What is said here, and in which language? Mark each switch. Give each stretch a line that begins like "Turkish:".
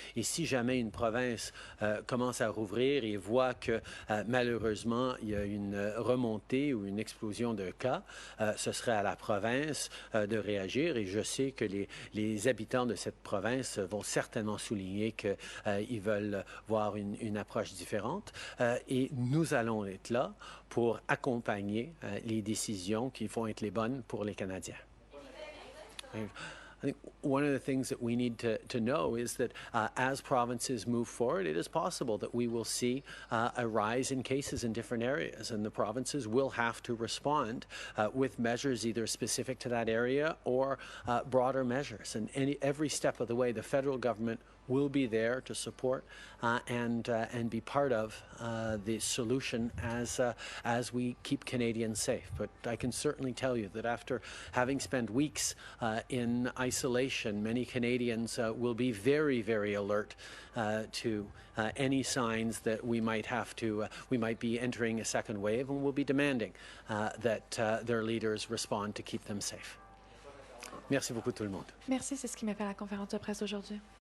French: Et si jamais une province commence à rouvrir et voit que malheureusement il y a une remontée ou une explosion de cas, ce serait à la province de réagir. Et je sais que les habitants de cette province vont certainement souligner qu'ils veulent voir une approche différente. Et nous allons être là pour accompagner les décisions qui vont être les bonnes pour les Canadiens.
English: I think one of the things that we need to know is that as provinces move forward, it is possible that we will see a rise in cases in different areas, and the provinces will have to respond with measures either specific to that area or broader measures. And every step of the way, the federal government will be there to support and be part of the solution as we keep Canadians safe. But I can certainly tell you that after having spent weeks in isolation, many Canadians will be very, very alert to any signs that we might be entering a second wave, and will be demanding that their leaders respond to keep them safe.
French: Merci beaucoup tout le monde. Merci, c'est ce qui m'a fait la conférence de presse aujourd'hui.